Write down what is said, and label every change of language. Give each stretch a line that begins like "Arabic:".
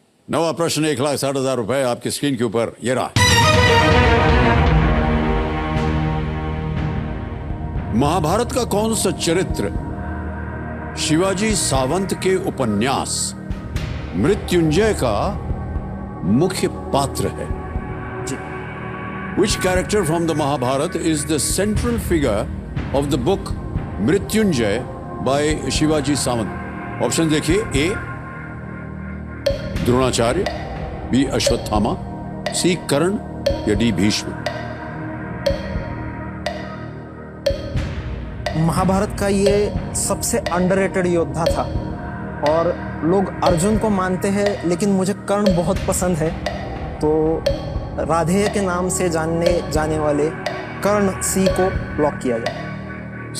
Hindi: 9वां प्रश्न 1,60,000 रुपए आपकी स्क्रीन के ऊपर ये रहा। महाभारत का कौन सा चरित्र शिवाजी सावंत के उपन्यास मृत्युंजय का मुख्य पात्र है? जी।
English: Which character from the Mahabharata is the central figure of the book Mrityunjay by Shivaji Sawant?
Hindi: Option देखिए, ए द्रोणाचार्य, बी अश्वत्थामा, सी कर्ण या डी भीष्म। महाभारत का ये सबसे अंडररेटेड योद्धा था और लोग अर्जुन को मानते हैं, लेकिन मुझे कर्ण बहुत पसंद है, तो राधेय के नाम से जाने वाले कर्ण, सी को लॉक किया जाए।